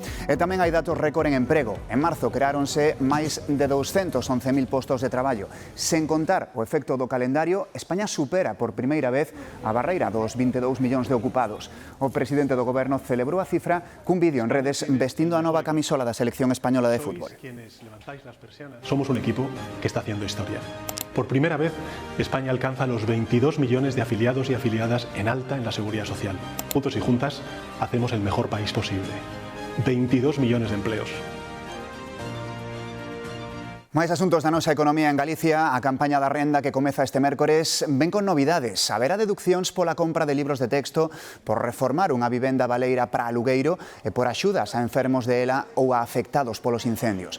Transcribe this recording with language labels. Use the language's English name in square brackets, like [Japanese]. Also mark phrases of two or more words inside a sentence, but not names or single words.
[Galician] E tamén hai datos récord en emprego. En marzo creáronse máis de 211.000 postos de traballo. Sen contar o efecto do calendario, España supera por primeira vez a barreira dos 22 millóns de ocupados. O presidente do Goberno celebrou a cifra cun vídeo en redes vestindo a nova camisola da selección española de fútbol. [Spanish] Somos un equipo que está haciendo historia. Por primera vez, España alcanza los 22 millones de afiliados y afiliadas en alta en la Seguridad Social. Juntos y juntas, hacemos el mejor país posible. 22 millones de empleos. [Galician] Máis asuntos da nosa economía en Galicia. A campaña da renda que comeza este mércores ven con novidades. Haberá deduccións pola compra de libros de texto, por reformar unha vivenda baleira para alugueiro e por axudas a enfermos de ela ou a afectados polos incendios.